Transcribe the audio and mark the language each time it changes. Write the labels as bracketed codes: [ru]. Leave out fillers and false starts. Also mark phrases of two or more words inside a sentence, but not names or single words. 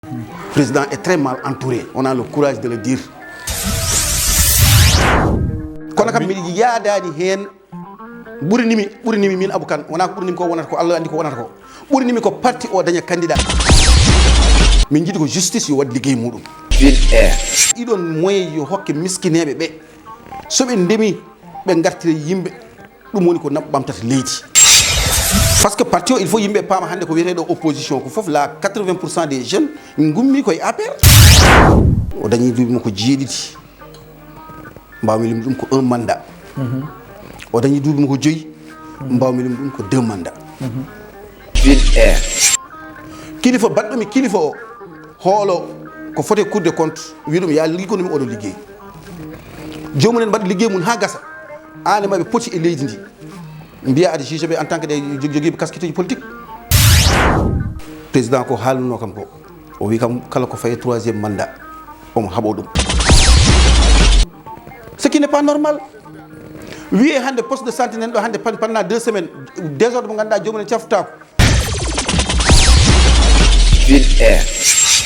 [fr] Le président est très mal entouré. On a le courage de le dire. [ff] Kono kam mi yaadaani heen ɓurinimi min Abou Kane wona ko ɓurinimi ko wonata ko Allah andi ko wonata ko ɓurinimi ko parti o daña candidat min jiiɗi ko justice yo waɗ liggey muɗum ɗiɗon moyen yo hokke miskineɓe ɓe soɓe ndemi ɓe gartire yimɓe ɗum woni ko ɓamtata leydi [fr] par ce que [ff] parti o [fr] il faut [ff] yimɓe paama hannde ko wiyeteɗo opposition ko fof [fr] la 80% des jeunes [ff] gummi koye APR o dañi duuɓi makko jeeɗiɗi mbawmi lim ɗum ko 1 mandat o dañi duuɓi makko 5 mbawmi lim ɗum ko 2 mandat kilifa baɗɗomi kilifa o hoolo ko foti [fr] cour de compte [ff] wi ɗum ya liggonumi oɗo liggey jomumen mbaɗa liggey mum ha gasa an e maɓe poti e leydi ndi mbiya ade juge ɓe [fr] en tant que [ff] ɗe joguiɓe casquette uji politique président ko haalnuno kam ko o wi kam kala ko faye 3e mandat omo haɓo ɗum [fr] ce qui n'est pas normal [ff] wiye hande [fr] poste de santé [ff] nen ɗo hande [fr] pendant 2 semaines désordre [ff] mo ganduɗa jomumen caftako